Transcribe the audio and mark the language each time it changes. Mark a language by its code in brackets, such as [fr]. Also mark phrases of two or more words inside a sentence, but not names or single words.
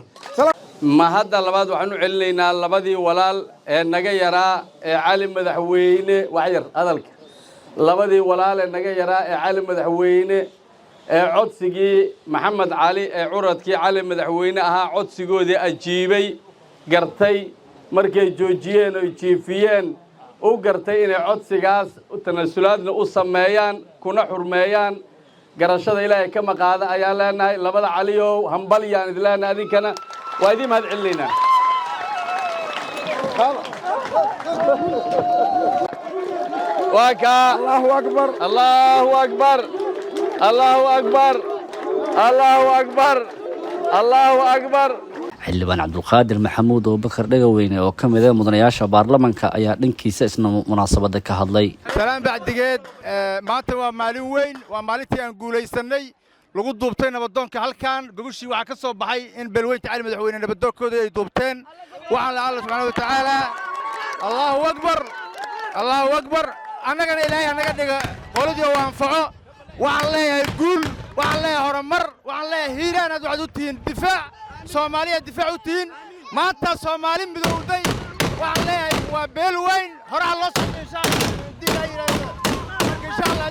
[so] ma hadda labaad waxaan u celinaynaa labadii walaal ee naga yaraa ee cali madaxweyne waxyar hadalka labadii walaal ee naga yaraa ee cali madaxweyne ee codsigii maxamed cali ee curadkii cali madaxweyne ahaa codsigoodii ajiibay gartay markay joojiyeen oo jiifiyeen u gartay inay codsigaas tanasulaadna u sameeyaan kuna xurmeeyaan garashada ilaahay kama qaada ayaan leenahay labada caliyow hambal yaan idin leenahay adinkana waa idin mahad celinaynaa [ar] وكا الله أكبر الله أكبر الله أكبر الله أكبر الله أكبر [so] xildhibaan cabdulqaadir maxamuud oo bakar dhagaweyne oo ka mid ah mudanayaasha baarlamaanka ayaa dhankiisa isna munaasabada ka hadlay salaan bacdigeed maanta waa maalin weyn waa maalintii aan guulaysanay lagu duubtay nabadoonka halkan gugushii waxa ka soo baxay in beelweynta cali madaxweyne nabadoonkooda ay duubteen waxaan la [ar] الله سبحانه وتعالى الله أكبر الله أكبر [so] Allahu akbar annagana ilaahay anaga dhiga qoladii waa anfaco waxaan leeyahay guul waxaan leeyahay horumar waxaan leeyahay hiiraan aad waxaad u tihiin difaac Soomaaliya difaac u tihiin maanta Soomaali midowday waxaan leeyahay waa beel weyn horaa loo soo [ar] إن شاء الله